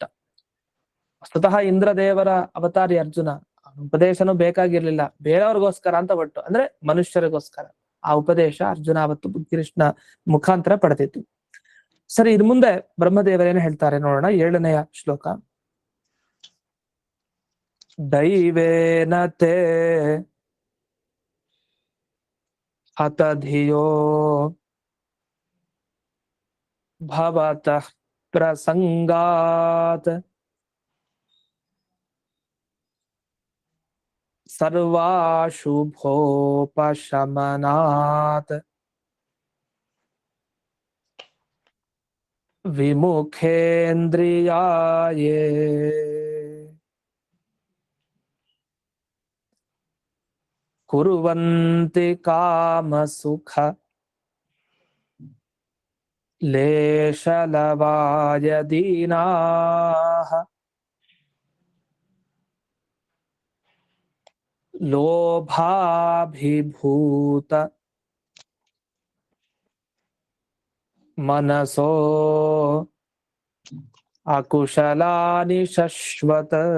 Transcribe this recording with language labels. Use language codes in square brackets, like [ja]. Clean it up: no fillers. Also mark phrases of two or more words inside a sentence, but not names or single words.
[kn] ವಸ್ತುತಃ ಇಂದ್ರದೇವರ ಅವತಾರಿ ಅರ್ಜುನ, ಉಪದೇಶನೂ ಬೇಕಾಗಿರ್ಲಿಲ್ಲ, ಬೇರೆಯವ್ರಿಗೋಸ್ಕರ ಅಂತ ಒಟ್ಟು, ಅಂದ್ರೆ ಮನುಷ್ಯರಿಗೋಸ್ಕರ ಆ ಉಪದೇಶ ಅರ್ಜುನ ಅವತ್ತು ಕೃಷ್ಣ ಮುಖಾಂತರ ಪಡೆದಿತ್ತು. ಸರಿ, ಇನ್ ಮುಂದೆ ಬ್ರಹ್ಮದೇವರೇನು ಹೇಳ್ತಾರೆ ನೋಡೋಣ. 7ನೆಯ ಶ್ಲೋಕ. [sa] ದೈವೇನ ತೇ ಹತ ಧಿಯೋ ಭವತಃ ಪ್ರಸಂಗಾತ್ ಸರ್ವಾಶುಭೋಪಶಮನಾತ್ ವಿಮುಖೇಂದ್ರಿಯಾಯೇ ಕುರ್ವಂತಿ ಕಾಮಸುಖ ಲೇಷಲವಾಯ ದೀನಾಃ ಲೋಭಾಭಿಭೂತ ಮನಸೋ ಅಕುಶಲಾನಿ ಶಶ್ವತ.